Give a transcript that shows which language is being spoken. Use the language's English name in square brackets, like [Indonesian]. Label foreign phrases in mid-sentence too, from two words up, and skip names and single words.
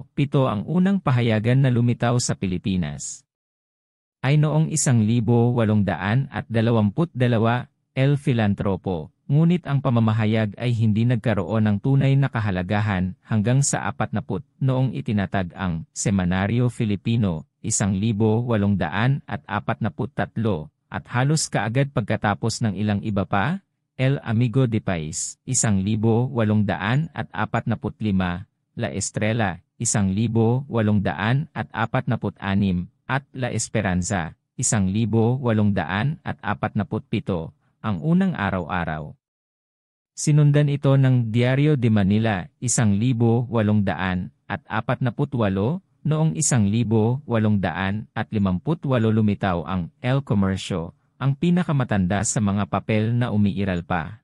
[Filipino] 7 Ang unang pahayagan na lumitaw sa Pilipinas ay noong 1822, El Filantropo, ngunit ang pamamahayag ay hindi nagkaroon ng tunay na kahalagahan hanggang sa 40 noong itinatag ang Semanaryo Filipino, 1843, at halos kaagad pagkatapos ng ilang iba pa, El Amigo de País, 1845, La Estrella, 1846, at La Esperanza, 1847, ang unang araw-araw. Sinundan ito ng Diario de Manila, 1848, noong 1858 lumitaw ang El Comercio, ang pinakamatanda sa mga papel na umiiral pa.